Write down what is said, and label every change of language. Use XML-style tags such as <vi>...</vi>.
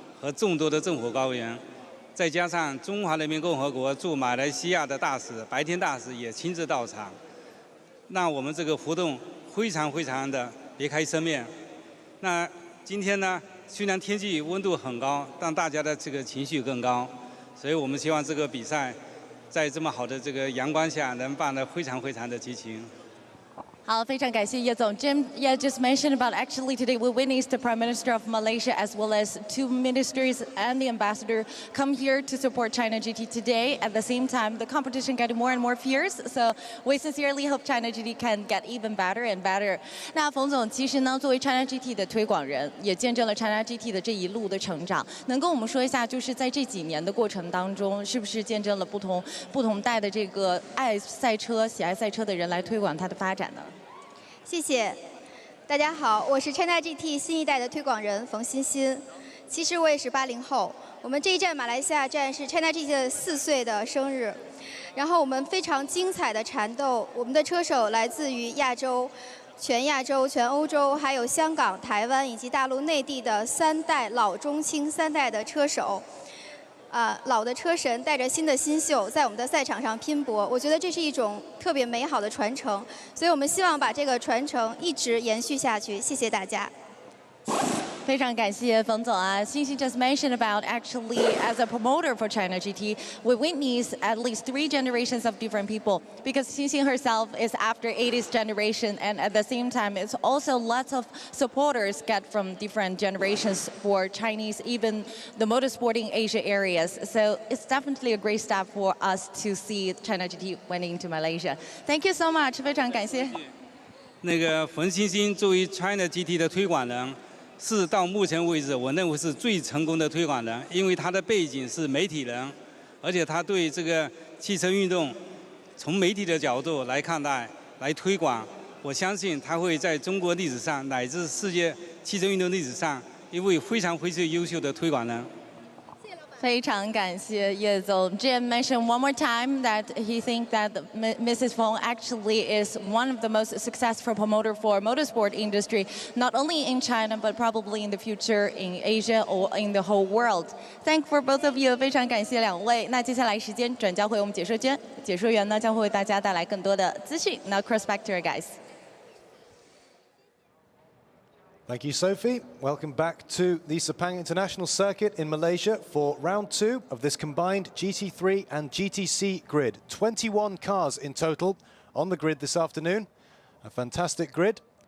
<zh>和众多的政府高员，再加上中华人民共和国驻马来西亚的大使白天大使也亲自到场，让我们这个活动非常的别开生面。那今天呢，虽然天气温度很高，但大家的这个情绪更高，所以我们希望这个比赛在这么好的这个阳光下能办得非常的激情。好，非常感谢叶总。</zh> <en>Jim, yeah, just mentioned about actually today we witnessed the Prime Minister of Malaysia as well as 2 ministers and the ambassador come here to support China GT today. At the same time, the competition getting more and more fierce. So we sincerely hope China GT can get even better and better.</en> <zh>那冯总其实呢，作为 China GT 的推广人，也见证了 China GT 的这一路的成长。能跟我们说一下，就是在这几年的过程当中，是不是见证了不同代的这个爱赛车、喜爱赛车的人来推广它的发展呢？谢谢，大家好，我是 China GT 新一代的推广人冯欣欣。其实我也是80后，我们这一站马来西亚站是 China GT 的4岁的生日。然后我们非常精彩的缠斗，我们的车手来自于亚洲、全亚洲、全欧洲，还有香港、台湾以及大陆内地的3代老中青3代的车手。老的车神带着新的新秀，在我们的赛场上拼搏，我觉得这是一种特别美好的传承，所以我们希望把这个传承一直延续下去。谢谢大家。非常感谢冯总啊。</zh> <en>Xinxin just mentioned about actually as a promoter for China GT, we witnessed at least 3 generations of different people because Xinxin herself is after 80s generation and at the same time it's also lots of supporters get from different generations for Chinese, even the motorsporting Asia areas. So it's definitely a great step for us to see China GT winning into Malaysia. Thank you so much.</en> <zh>非常感谢。那个冯欣欣作为 China GT 的推广人。是到目前为止，我认为是最成功的推广人，因为他的背景是媒体人，而且他对这个汽车运动从媒体的角度来看待、来推广。我相信他会在中国历史上乃至世界汽车运动历史上一位非常优秀的推广人。非常感谢叶总。</zh> <en>Jim mentioned one more time that he thinks that Mrs. Fong actually is one of the most successful promoter for motorsport industry, not only in China but probably in the future in Asia or in the whole world. Thank for both of you.</en> <zh>非常感谢2位。那接下来时间转交回我们解说员呢将会为大家带来更多的资讯。</zh> <en>Now cross back to our guys. Thank you, Sophie. Welcome back to the Sepang International Circuit in Malaysia for round 2 of this combined GT3 and GTC grid. 21 cars in total on the grid this afternoon. A fantastic grid.</en>